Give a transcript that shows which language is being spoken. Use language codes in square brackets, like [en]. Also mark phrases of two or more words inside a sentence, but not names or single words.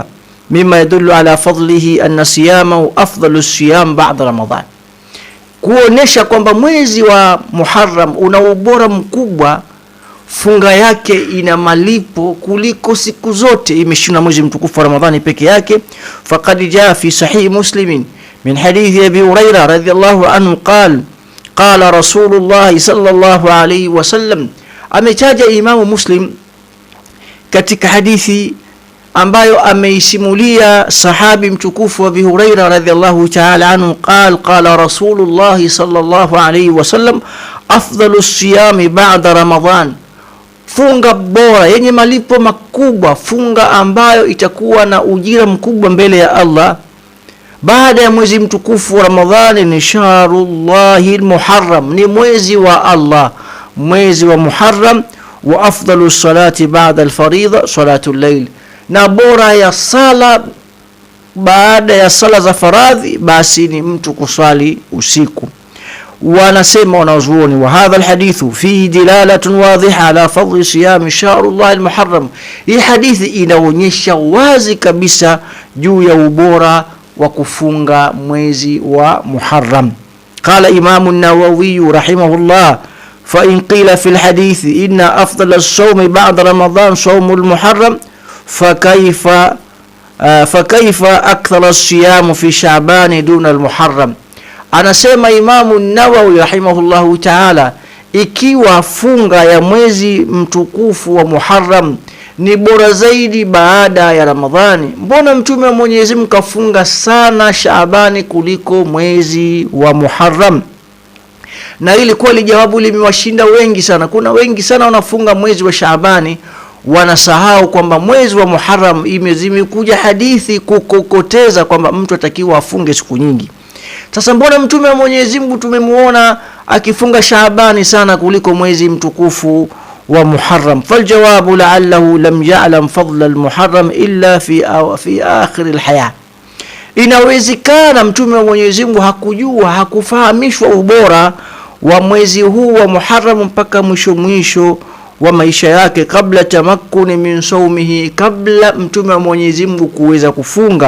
[ar] مما يدل على فضله أن صيامه أفضل الصيام بعد رمضان, [sw] kuonesha kwamba mwezi wa Muharram una ubora mkubwa, funga yake ina malipo kuliko siku zote, imeshinda mwezi mtukufu wa Ramadhani peke yake. [ar] فقد جاء في صحيح مسلم من حديث أبي هريرة رضي الله عنه قال رسول الله صلى الله عليه وسلم, [sw] ametaja Imamu Muslim katika hadithi ambayo ameisimulia sahabi mtukufu Abi Hurairah [ar] رضي الله تعالى عنه قال رسول الله صلى الله عليه وسلم أفضل الصيام بعد رمضان, [sw] funga bora yenye malipo makubwa, funga ambayo itakuwa na ujira mkubwa mbele ya Allah baada ya mwezi mtukufu wa Ramadhani ni [ar] شهر الله المحرم, [sw] ni mwezi wa Allah, mwezi wa Muharram. [ar] وأفضل الصلاة بعد الفريضة صلاة الليل, [sw] na bora ya sala baada ya sala za faradhi basi ni mtu kuswali usiku. Wanasema wanazuoni, [ar] وهذا الحديث فيه دلالة واضحة على فضل صيام شهر الله المحرم, [sw] hii hadithi inaonyesha wazi kabisa juu ya ubora wa kufunga mwezi wa Muharram. [ar] قال الإمام النووي رحمه الله فإن قيل في الحديث إن أفضل الصوم بعد رمضان صوم المحرم فكيف أكثر الصيام في شعبان دون المحرم. [sw] Anasema Imam an-Nawawi [ar] رحمه الله تعالى, [sw] ikiwa funga ya mwezi mtukufu wa Muharram ni bora zaidi baada ya Ramadhani, mbona Mtume wa Mwenyezi Mungu kafunga sana Shaabani kuliko mwezi wa Muharram? Na ili kweli jawabu limewashinda wengi sana. Kuna wengi sana wanafunga mwezi wa Shaabani, wanasahau kwamba mwezi wa Muharram imekuja hadithi kukokoteza kwamba mtu atakiwa afunge siku nyingi. Sasa mbona Mtume wa Mwenyezi Mungu tumemuona akifunga Shaabani sana kuliko mwezi mtukufu wa Muharram? [ar] فالجواب لعله لم يعلم فضل المحرم إلا في آخر الحياة. [sw] Inawezekana Mtume wa Mwenyezi Mungu hakujua, hakufahamishwa ubora wa mwezi huu wa Muharram mpaka mwisho wa maisha yake, kabla [ar] تمكنه من صومه, [sw] kabla Mtume wa Mwenyezi Mungu kuweza kufunga.